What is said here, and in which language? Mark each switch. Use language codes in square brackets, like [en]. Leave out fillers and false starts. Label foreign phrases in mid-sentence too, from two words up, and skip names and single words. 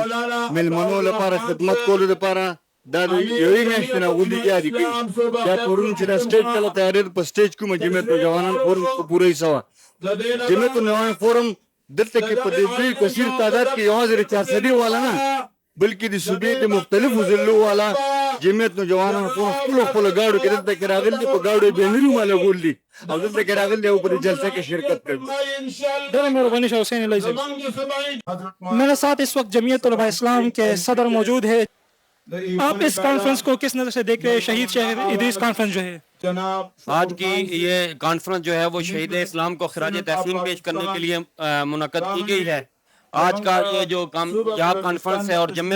[ps] میلمنو لپاره خدمت کولو لپاره دا د یوې میاشتې نه هغوی لګیا دي کوي دا پرون چې دا سټیج کله تیارېده په سټیج کومه جمعیت نوجوانان فورم په پوره حصه وه جمعیت نوجوان فورم دلته کې په دې دوی کثیر تعداد کې یوازې د 400 والا نه بلکې د صوبې د مختلفو ضلعو والا جمعیت نوجوانانو په خپلو ګاډو کې دلته کې راغلي دي په ګاډو یې بینرونه لګولي دي او دلته کې راغلي دي او په دې جلسه کې شرکت کوي ډېره مهرباني [ur] شاه حسین علیہ صاحب میرے ساتھ اس وقت جمعیت علماء اسلام کے صدر موجود ہے آپ اس کانفرنس کو کس نظر سے دیکھ رہے ہیں شہید شیخ ادریس کانفرنس جو ہے آج کی یہ کانفرنس جو ہے وہ شہید اسلام کو خراج تحسین پیش کرنے کے لیے منعقد کی گئی ہے آج کا یہ جو یہاں کانفرنس ہے اور جمع